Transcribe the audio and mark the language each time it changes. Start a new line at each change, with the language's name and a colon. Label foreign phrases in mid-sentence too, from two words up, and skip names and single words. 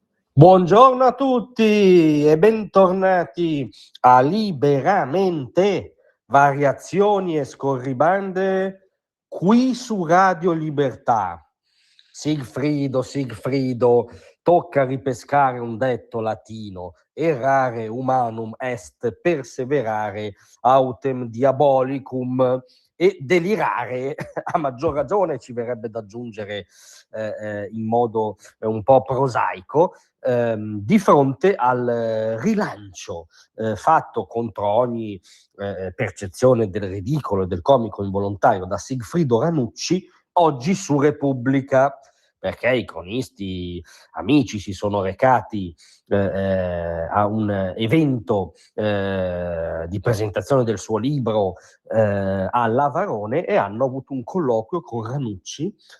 Italian: Buongiorno a tutti e bentornati a Liberamente, variazioni e scorribande qui su Radio Libertà. Sigfrido, tocca ripescare un detto latino:
Latin: errare humanum est, perseverare autem diabolicum.
Italian: E delirare, a maggior ragione, ci verrebbe da aggiungere in modo un po' prosaico, di fronte al rilancio fatto contro ogni percezione del ridicolo e del comico involontario da Sigfrido Ranucci oggi su Repubblica, perché i cronisti amici si sono recati a un evento di presentazione del suo libro a Lavarone e hanno avuto un colloquio con Ranucci